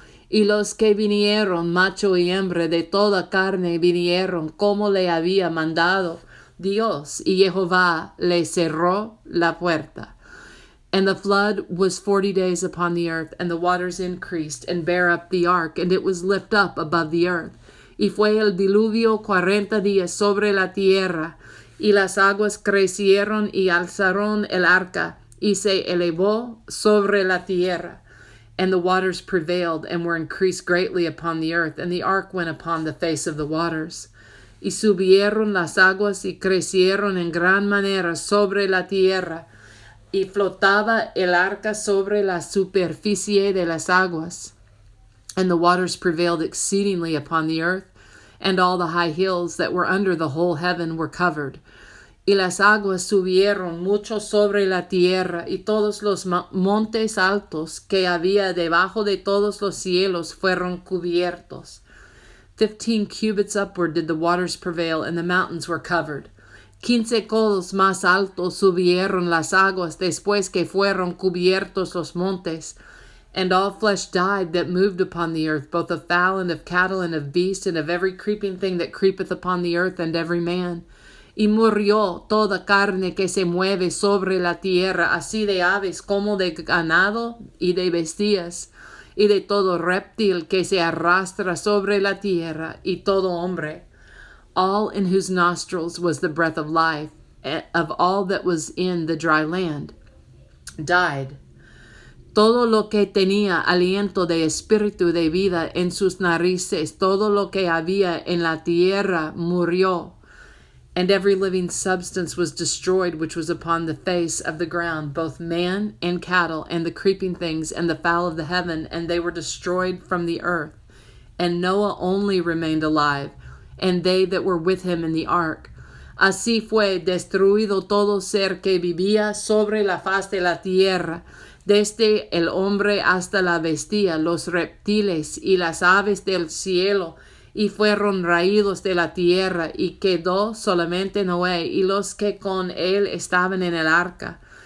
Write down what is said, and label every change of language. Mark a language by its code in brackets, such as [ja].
[es] Y los que vinieron, macho y hembra de toda carne, vinieron como le había mandado Dios, y Jehová le cerró la puerta. [en] And the flood was 40 days upon the earth, and the waters increased, and bare up the ark, and it was lift up above the earth. [es] Y fue el diluvio 40 días sobre la tierra, y las aguas crecieron y alzaron el arca, y se elevó sobre la tierra. [en] And the waters prevailed, and were increased greatly upon the earth, and the ark went upon the face of the waters. [es] Y subieron las aguas, y crecieron en gran manera sobre la tierra, y flotaba el arca sobre la superficie de las aguas. [en] And the waters prevailed exceedingly upon the earth, and all the high hills that were under the whole heaven were covered. [es] Y las aguas subieron mucho sobre la tierra, y todos los montes altos que había debajo de todos los cielos fueron cubiertos. [en] 15 cubits upward did the waters prevail, and the mountains were covered. [es] 15 codos más altos subieron las aguas después que fueron cubiertos los montes. [en] And all flesh died that moved upon the earth, both of fowl and of cattle and of beast, and of every creeping thing that creepeth upon the earth, and every man. [es] Y murió toda carne que se mueve sobre la tierra, así de aves como de ganado y de bestias, y de todo reptil que se arrastra sobre la tierra, y todo hombre. [en] All in whose nostrils was the breath of life, of all that was in the dry land, died. [es] Todo lo que tenía aliento de espíritu de vida en sus narices, todo lo que había en la tierra murió. [en] And every living substance was destroyed which was upon the face of the ground, both man and cattle, and the creeping things, and the fowl of the heaven, and they were destroyed from the earth. And Noah only remained alive, and they that were with him in the ark. [es] Así fue destruido todo ser que vivía sobre la faz de la tierra, desde el hombre hasta la bestia, los reptiles y las aves del cielo, y fueron raídos de la tierra, y quedó solamente Noé y los que con él estaban en el arca.